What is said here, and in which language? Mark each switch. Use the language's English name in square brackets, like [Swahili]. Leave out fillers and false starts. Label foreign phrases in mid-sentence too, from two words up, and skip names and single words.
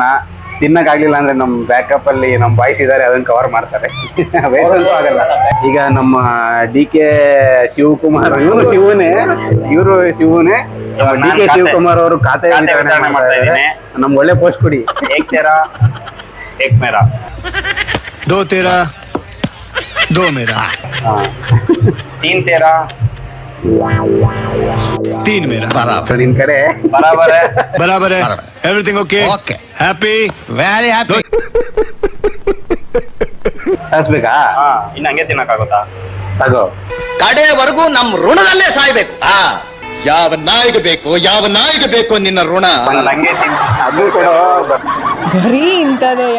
[Kannada] ತಿನ್ನಕ್ಕಾಗ್ಲಿಲ್ಲ ಅಂದ್ರೆ ನಮ್ ಬ್ಯಾಕಪ್ ಅಲ್ಲಿ ನಮ್ ಬಾಯ್ಸ್ ಇದಾರೆ, ಅದನ್ನ ಕವರ್ ಮಾಡ್ತಾರೆ. ವಯಸ್ಸಂತೂ ಆಗಲ್ಲ. ಈಗ ನಮ್ಮ DK ಶಿವಕುಮಾರ್, ಇವರು ಶಿವನೇ DK ಶಿವಕುಮಾರ್ ಅವರು ಖಾತೆ ವಿತರಣೆ ಮಾಡ್ತಾ ಇದ್ದಾರೆ. ನಮ್ಗೆ ಒಳ್ಳೆ ಪೋಸ್ಟ್ ಕೊಡಿ. [Hindi] एक तेरा एक मेरा, दो तेरा दो मेरा, तीन तेरा तीन मेरा, [Kannada] ನಿನ್ ಕಡೆ [Hindi] बराबर है. [English] Everything okay, happy, very happy. [Kannada] ಸಾಸ್ಬೇಕಾ? ಇನ್ನು ಹಂಗೆ ತಿನ್ನಕ್ಕಾಗುತ್ತಾ? ತಗೋ. ಕಡೆಯವರೆಗೂ ನಮ್ ಋಣದಲ್ಲೇ ಸಾಯ್ಬೇಕು. ಯಾವ ನಾಯಿಗೆ ಬೇಕು ನಿನ್ನ ಋಣ? ಹಂಗೆ ಅದು ಕೊಡೋ. ಬರೀ ಇಂಥದೆಯಾ?